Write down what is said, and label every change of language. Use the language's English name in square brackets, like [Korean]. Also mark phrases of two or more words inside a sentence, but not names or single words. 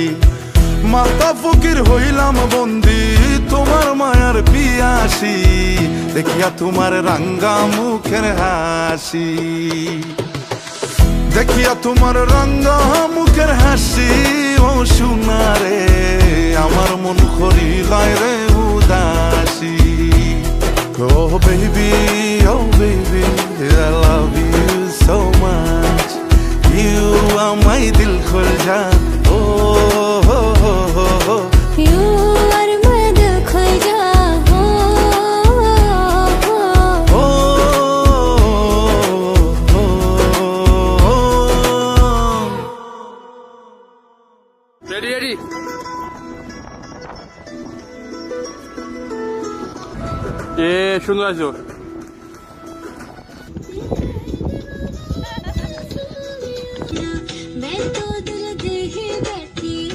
[Bangla] মাতা ফকির হইলাম বন্দি তোমার মায়ার পিয়াসি, দেখিয়া তোমার রাঙ্গা মুখের হাসি, দেখিয়া তোমার রাঙ্গা মুখের হাসি ও সোনারে আমার মন করিলায় রে উদাসী। [English] Oh baby, oh baby, I love you so much, you are my [Hindi] दिल खुल जा, [English] oh, oh, oh, oh, oh. You are my [Hindi] दिल खुल जा, [English] oh, oh, oh, oh. Ready, ready. [Bangla] সুন্দর আছো। [Hindi] मैं तो दिल दे ही बैठी